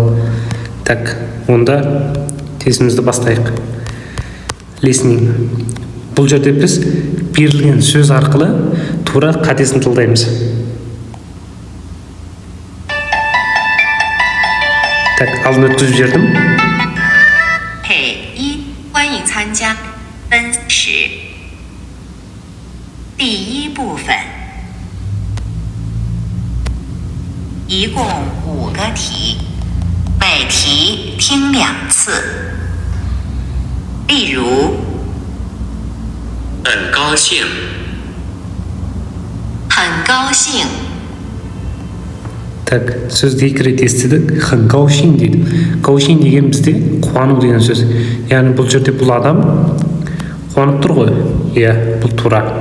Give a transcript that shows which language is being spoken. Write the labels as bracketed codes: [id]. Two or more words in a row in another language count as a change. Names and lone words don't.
[kk] Так, онда тестімізді бастайық. Listening. Бұл жерде біз берілген сөз арқылы тура қатесін талдаймыз. Так, алдын өткізіп жердім. [zh] 欢迎参加分时第一部分，一共5个题，每题听2次。例如，很高兴，很高兴。 [kk] Так, сөзді 2 рет естідік, [zh] 很高兴 [kk] дейді. Гаушин деген бізде қуану деген сөз. Яғни бұл жерде бұл адам қуанып тұр ғой. Иә, бұл тура.